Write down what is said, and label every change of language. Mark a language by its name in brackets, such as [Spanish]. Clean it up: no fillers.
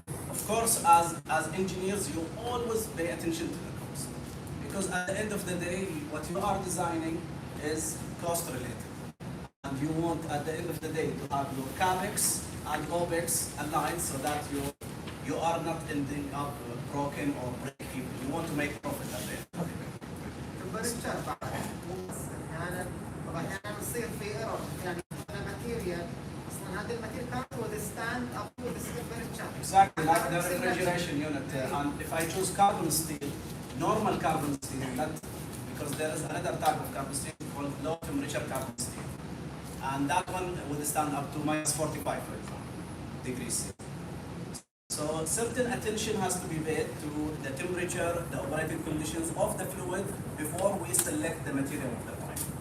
[English] Of course, as engineers, you always pay attention to the cost, because at the end of the day, what you are designing is cost related. And you want, at the end of the day, to have your CAPEX and OPEX aligned so that you are not ending up broken or break even. You want to make profit at the end of the day. [Arabic] تمبرتشر بعد مو بس احيانا طبعا احيانا بصير في ايرور، يعني ماتيريال اصلا هذا الماتيريال كانت [English] withstand up to this temperature. Exactly, like the refrigeration unit. And if I choose carbon steel, normal carbon steel, not because there is another type of carbon steel called low temperature carbon steel, and that one withstand up to minus 45, for example, degrees C. So certain attention has to be paid to the temperature, the operating conditions of the fluid before we select the material of the pipe.